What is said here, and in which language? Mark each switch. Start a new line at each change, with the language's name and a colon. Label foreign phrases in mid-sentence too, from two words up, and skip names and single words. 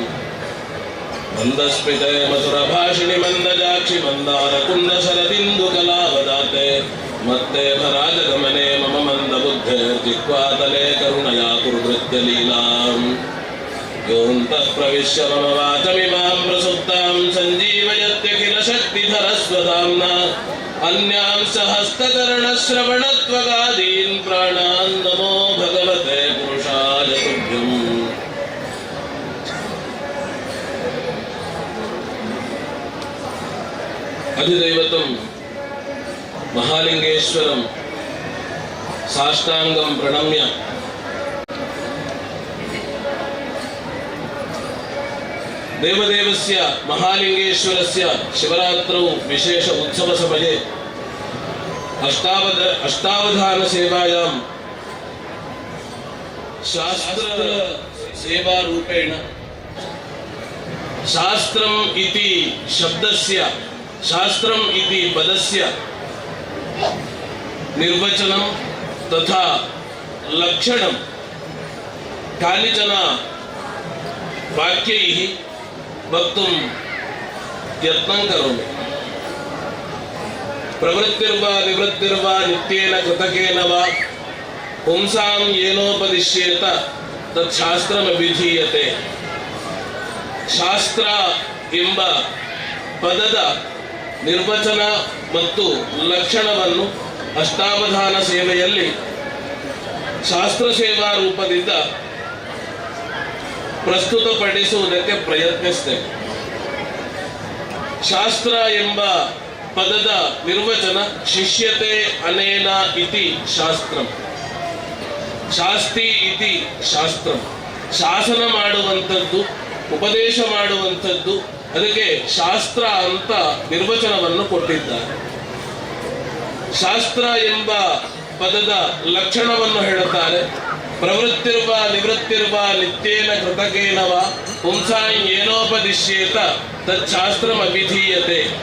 Sanskrit: ಮಂದಸ್ಮಿತೆ ಮಧುರಭಾಷಿಣಿ ಮಂದಜಾಕ್ಷಿ ಮಂದಾರಕುಂಡ ಶರದಿಂದು ಕಲಾವದಾತೆ ಮತ್ತೆ ಭರಾಜಗಮನೆ ಮಮ ಮಂದಬುದ್ಧೆ ಜಿಹ್ವಾತಲೆ ಕರುಣಯಾ ಕುರುನೃತ್ಯ ಲೀಲಾಂ. ಯೋऽन्तಃ ಪ್ರವಿಶ್ಯ ಮಮ ವಾಚಮಿಮಾಂ ಪ್ರಸುಪ್ತಾಂ ಸಂಜೀವಯತ್ಯಖಿಲ ಶಕ್ತಿಧರಸ್ವಧಾಮ್ನಾ ಅನ್ಯಾಂಶ್ಚ ಹಸ್ತಚರಣಶ್ರವಣತ್ವಗಾದೀನ್ ಪ್ರಾಣಾನ್ ನಮೋ ಭಗವತೆ ಪುರುಷಾಯ ತುಭ್ಯಂ. అధిదైవతం మహాలింగేశ్వరం సాష్టాంగం ప్రణమ్య దేవదేవస్య మహాలింగేశ్వరస్య శివరాత్రౌ విశేష ఉత్సవ సమయే అష్టావధాన సేవాయాం శాస్త్ర సేవా రూపేణ శాస్త్రం ఇతి శబ్దస్య शास्त्रम इति पदस्य निर्वचनं तथा लक्षणं कानिचन वाक्यैः वक्तुं यत्नं करोमि. प्रवृत्तिर्वा निवृत्तिर्वा नित्येन कृतकेन वा पुंसां येनोपदिश्येत तच्छास्त्रमभिधीयते.
Kannada: ಶಾಸ್ತ್ರ ಎಂಬ ಪದದ ನಿರ್ವಚನ ಮತ್ತು ಲಕ್ಷಣವನ್ನು ಅಷ್ಟಾವಧಾನ ಸೇವೆಯಲ್ಲಿ ಶಾಸ್ತ್ರ ಸೇವಾ ರೂಪದಿಂದ ಪ್ರಸ್ತುತಪಡಿಸುವುದಕ್ಕೆ ಪ್ರಯತ್ನಿಸ್ತೇವೆ. ಶಾಸ್ತ್ರ ಎಂಬ ಪದದ ನಿರ್ವಚನ
Sanskrit: ಶಿಷ್ಯತೆ ಅನೇನ ಇತಿ ಶಾಸ್ತ್ರಂ, ಶಾಸ್ತಿ ಇತಿ ಶಾಸ್ತ್ರಂ,
Kannada: ಶಾಸನ ಮಾಡುವಂಥದ್ದು, ಉಪದೇಶ ಮಾಡುವಂಥದ್ದು, ಅದಕ್ಕೆ ಶಾಸ್ತ್ರ ಅಂತ ನಿರ್ವಚನವನ್ನು ಕೊಟ್ಟಿದ್ದಾರೆ. ಶಾಸ್ತ್ರ ಎಂಬ ಪದದ ಲಕ್ಷಣವನ್ನು ಹೇಳುತ್ತಾರೆ.
Sanskrit: ಪ್ರವೃತ್ತಿರ್ವ ನಿವೃತ್ತಿರ್ವ ನಿತ್ಯೇನ ಕೃತಕೇನವ ಪುಂಸಾಂ ಏನೋಪದಿಶ್ಯೇತ ತಚ್ಛಾಸ್ತ್ರಂ ಅಭಿಧೀಯತೆ.